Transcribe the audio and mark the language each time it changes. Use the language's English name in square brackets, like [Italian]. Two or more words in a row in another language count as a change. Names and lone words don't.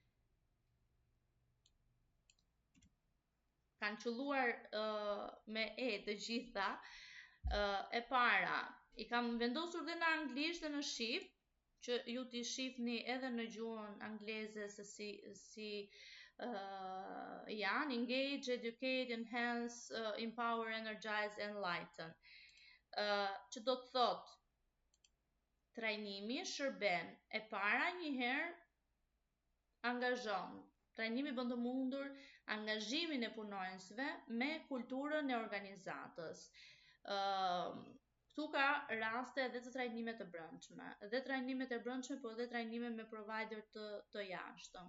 [Albanian] Kanë qelluar me të gjitha. E para, i kam vendosur dhe në anglisht dhe në shqip, që ju t'i shihni edhe në gjuhën angleze se si janë: [English] engage, educate, enhance, empower, energize, enlighten. [Albanian] Që do të thotë trajnimi shërben, e para njëherë angazhon. Trajnimi bën të mundur angazhimin e punonjësve me kulturën e organizatës. Këtu ka raste edhe të trajnime të brendshme, edhe trajnimet e brendshme, po edhe trajnime me provider të jashtëm.